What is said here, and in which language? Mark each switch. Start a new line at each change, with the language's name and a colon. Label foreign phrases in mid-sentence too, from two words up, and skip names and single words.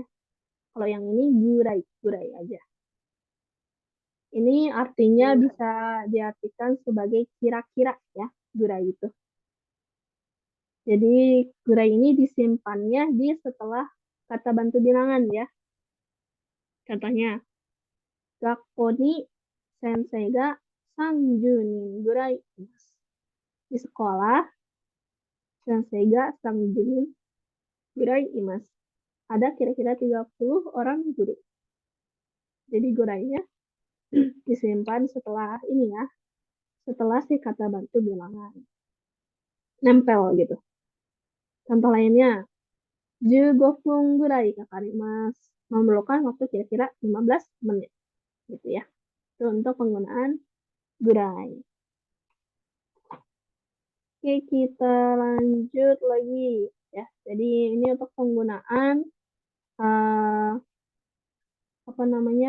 Indonesian: Kalau yang ini gurai, gurai aja. Ini artinya bisa diartikan sebagai kira-kira ya, gurai itu. Jadi gurai ini disimpannya di setelah kata bantu bilangan ya. Contohnya,
Japanese: 学校に先生が30人ぐらいいます.
Indonesian: Di sekolah,
Japanese: 先生が30人ぐらいいます.
Indonesian: Ada kira-kira 30 orang guru. Jadi gurainya disimpan setelah ini ya, setelah si kata bantu bilangan. Nempel gitu. Contoh lainnya,
Japanese: 15 分ぐらいかかります.
Indonesian: Memerlukan waktu kira-kira 15 menit. Gitu ya. Itu untuk penggunaan gurai. Oke, kita lanjut lagi ya. Jadi ini untuk penggunaan uh, apa namanya?